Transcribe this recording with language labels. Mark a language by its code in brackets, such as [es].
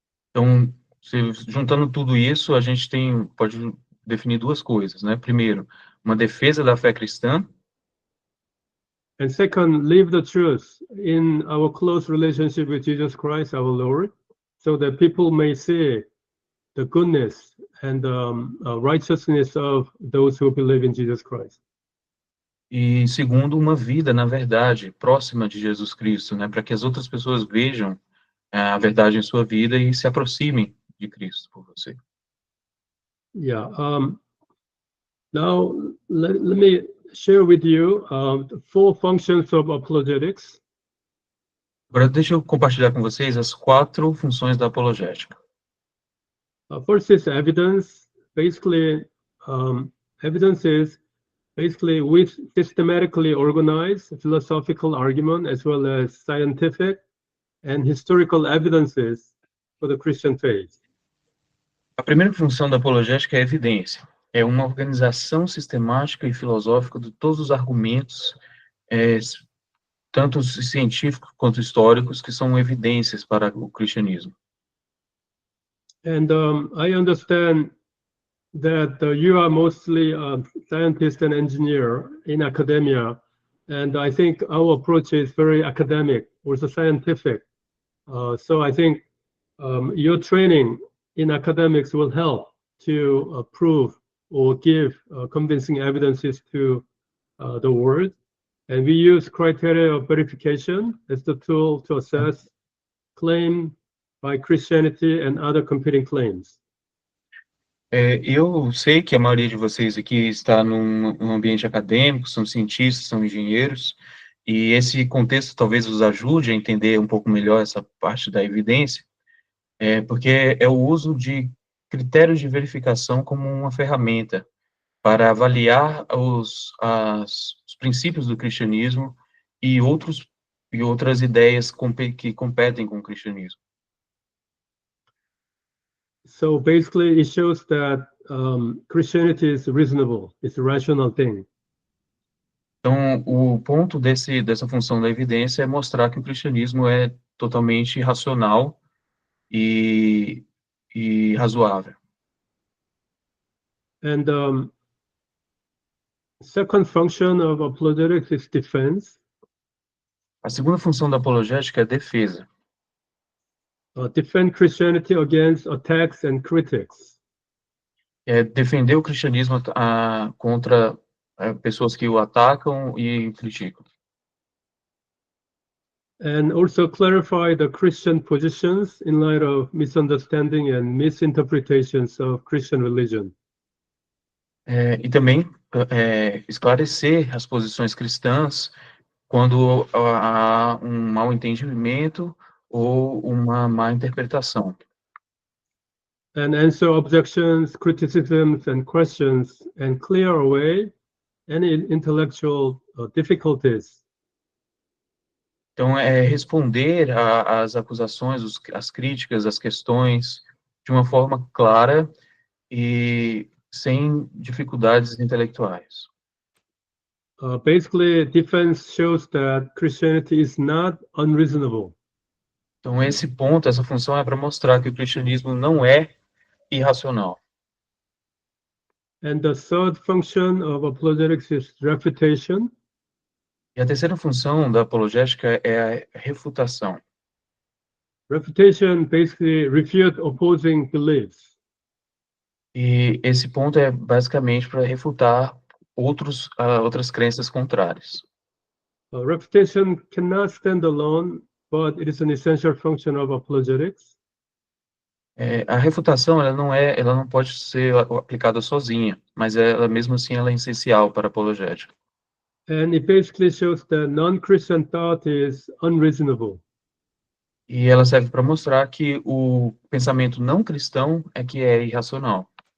[pt] Então, juntando tudo isso, a gente pode definir duas coisas, né? Primeiro, uma defesa da fé cristã. [en] And second, live the truth in our close relationship with Jesus Christ, our Lord, so that people may see the goodness and righteousness of those who believe in Jesus Christ. [pt] E segundo, uma vida, na verdade, próxima de Jesus Cristo, né? Para que as outras pessoas vejam a verdade em sua vida e se aproximem de Cristo por você. [en] Yeah. Now, let me share with you the 4 functions of apologetics. [pt] Agora, deixa eu compartilhar com vocês as 4 funções da apologética. [en] First is evidence. Basically, evidence is basically we systematically organize philosophical argument as well as scientific and historical evidences for the Christian faith. [pt] A primeira função da apologética é a evidência. É uma organização sistemática e filosófica de todos os argumentos, tanto os científicos quanto históricos, que são evidências para o cristianismo. [en] And I understand that you are mostly a scientist and engineer in academia, and I think our approach is very academic, also scientific. So I think your training in academics will help to prove or give convincing evidences to the world. And we use criteria of verification as the tool to assess claim by Christianity and other competing claims. [pt] Eu sei que a maioria de vocês aqui está num ambiente acadêmico, são cientistas, são engenheiros, e esse contexto talvez os ajude a entender um pouco melhor essa parte da evidência, porque é o uso de critérios de verificação como uma ferramenta para avaliar os princípios do cristianismo e outras ideias que competem com o cristianismo. [en] So basically, it shows that Christianity is reasonable; it's a rational thing. [pt] Então, o ponto dessa função da evidência é mostrar que o cristianismo é totalmente racional e razoável. [en] And second function of apologetics is defense. [pt] A segunda função da apologética é defesa. [en] Defend Christianity against attacks and critics. [pt] É defender o cristianismo contra pessoas que o atacam e criticam. [en] And also clarify the Christian positions in light of misunderstanding and misinterpretations of Christian religion. [pt] E também esclarecer as posições cristãs quando há um mau entendimento ou uma má interpretação. [en] And answer objections, criticisms, and questions, and clear away any intellectual difficulties. [pt] Então, responder às acusações, as críticas, as questões, de uma forma clara e sem dificuldades intelectuais. [en] Basically, defense shows that Christianity is not unreasonable. [pt] Então, esse ponto, essa função é para mostrar que o cristianismo não é irracional. [en] And the third function of apologetics is refutation. [pt] E a terceira função da apologética é a refutação. [en] Refutation basically refute opposing beliefs. [pt] E esse ponto é basicamente para refutar outras crenças contrárias. [en] Refutation cannot stand alone, but it is an essential function of apologetics. [pt] A refutação ela não pode ser aplicada sozinha, mas ela mesmo assim ela é essencial para a apologética. [en] And it basically shows that non-Christian thought is unreasonable. [pt] E ela serve para mostrar que o pensamento não cristão é que é irracional.